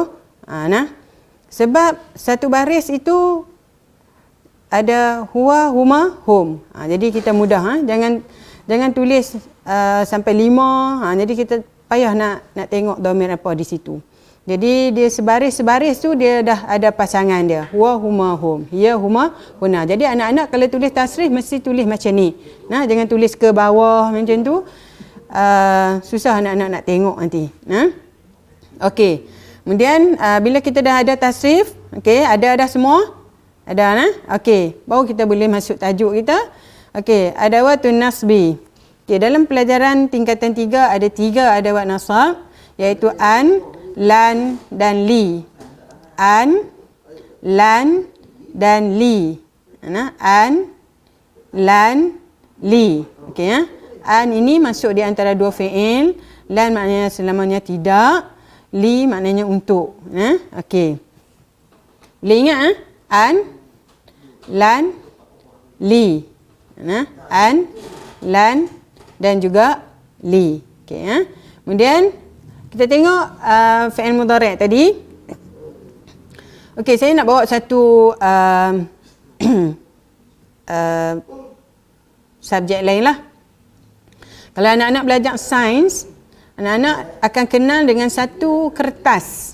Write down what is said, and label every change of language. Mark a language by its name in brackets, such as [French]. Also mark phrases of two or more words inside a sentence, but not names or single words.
[Malay] Sebab satu baris itu ada [Arabic] huwa, huma, hum. [Malay] Jadi kita mudah. Jangan tulis sampai 5. Jadi kita payah nak tengok dhamir apa di situ. Jadi dia sebaris-sebaris tu dia dah ada pasangan dia. [Arabic] Huwa, huma, hum. Ya, huma, huna. [Malay] Jadi anak-anak kalau tulis tasrif mesti tulis macam ni. Jangan tulis ke bawah macam tu. Susah anak-anak nak tengok nanti. Okey. Kemudian bila kita dah ada tasrif, okey, ada dah semua? Ada okey, baru kita boleh masuk tajuk kita. Okey, [Arabic] adawatun nasbi. [Malay] Okey, dalam pelajaran tingkatan 3 ada 3 adawat nasab, iaitu an, lan dan li. An, lan dan li. An, lan, li. Okey ya. An ini masuk di antara dua fi'il, lan maknanya selamanya tidak, li maknanya untuk. Okey. Boleh ingat an, lan, li. An, lan dan juga li. Okey Kemudian kita tengok fi'il mudhari' tadi. Okey, saya nak bawa satu subjek lain lah. Kalau anak-anak belajar sains, anak-anak akan kenal dengan satu kertas.